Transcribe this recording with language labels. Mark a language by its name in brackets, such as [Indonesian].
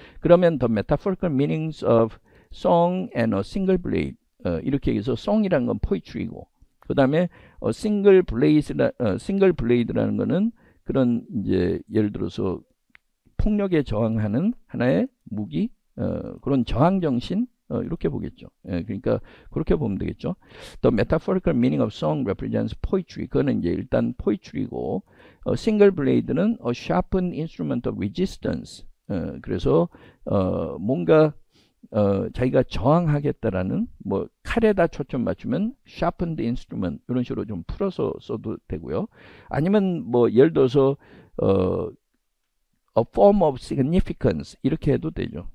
[Korean] 그러면 [English] the metaphorical meanings of song and a single blade [Korean] 이렇게 해서 song이라는 건 poetry이고 그 다음에 single blade라는 거는 그런 이제 예를 들어서 폭력에 저항하는 하나의 무기 그런 저항 정신 이렇게 보겠죠. 그러니까 그렇게 보면 되겠죠. [English] The metaphorical meaning of song represents poetry. [Korean] 그거는 이제 일단 [English] poetry고 single blade는 a sharpened instrument of resistance. [Korean] 그래서 뭔가 자기가 저항하겠다라는 뭐 칼에다 초점 맞추면 [English] sharpened instrument [Korean] 이런 식으로 좀 풀어서 써도 되고요. 아니면 뭐 예를 들어서 [English] a form of significance [Korean] 이렇게 해도 되죠.